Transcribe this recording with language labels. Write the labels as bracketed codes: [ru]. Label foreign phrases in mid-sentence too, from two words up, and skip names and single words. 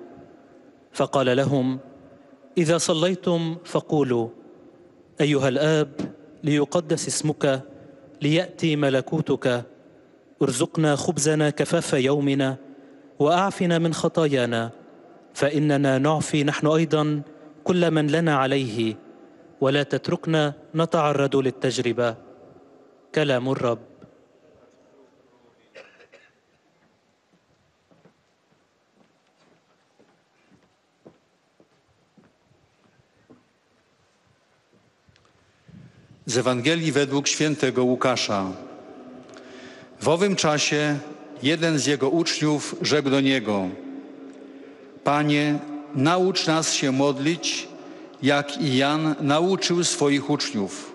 [ar] فقال لهم: إذا صليتم فقولوا: أيها الآب، ليقدس اسمك، ليأتي ملكوتك، ارزقنا خبزنا كفاف يومنا، وأعفنا من خطايانا، فإننا نعفي نحن أيضا كل من لنا عليه، ولا تتركنا نتعرض للتجربة. كلام الرب. [pl] Z Ewangelii według świętego Łukasza. W owym czasie jeden z jego uczniów rzekł do niego: Panie, naucz nas się modlić, jak i Jan nauczył swoich uczniów.